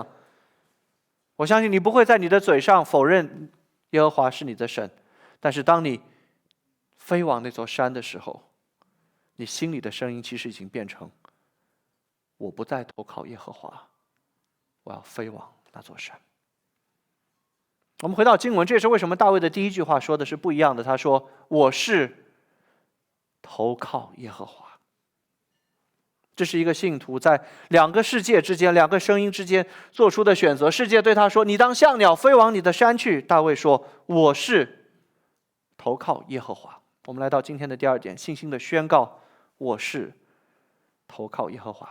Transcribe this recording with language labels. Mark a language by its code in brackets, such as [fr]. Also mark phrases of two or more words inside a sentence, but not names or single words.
[zh] 我相信你不會在你的嘴上否認耶和華是你的神，但是當你飛往那座山的時候，你心裡的聲音其實已經變成：我不再投靠耶和華，我要飛往那座山。我們回到經文，這也是為什麼大衛的第一句話說的是不一樣的。他說：我是投靠耶和華。這是一個信徒在兩個世界之間、兩個聲音之間做出的選擇。世界對他說：你當像鳥飛往你的山去。大衛說：我是投靠耶和華。我們來到今天的第二點，信心的宣告：我是投靠耶和華。